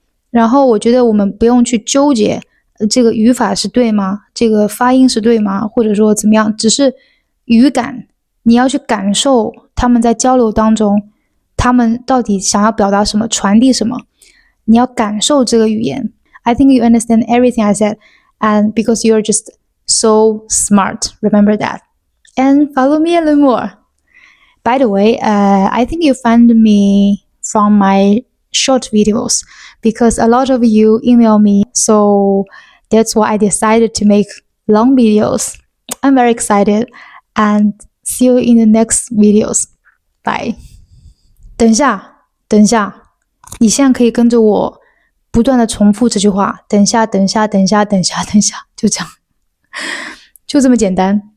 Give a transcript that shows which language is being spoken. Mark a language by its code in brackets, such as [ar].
[zh] 然后我觉得我们不用去纠结这个语法是对吗？这个发音是对吗？或者说怎么样？只是语感，你要去感受他们在交流当中，他们到底想要表达什么，传递什么，你要感受这个语言。 [en] I think you understand everything I said, and because you're just so smart, remember that. And follow me a little more. By the way, I think you found me from my short videos because a lot of you email me, so that's why I decided to make long videos. I'm very excited and see you in the next videos. Bye. [zh] 等一下，等一下，你现在可以跟着我不断的重复这句话，等一下，等一下，等一下，等一下，等一下，就这样，就这么简单。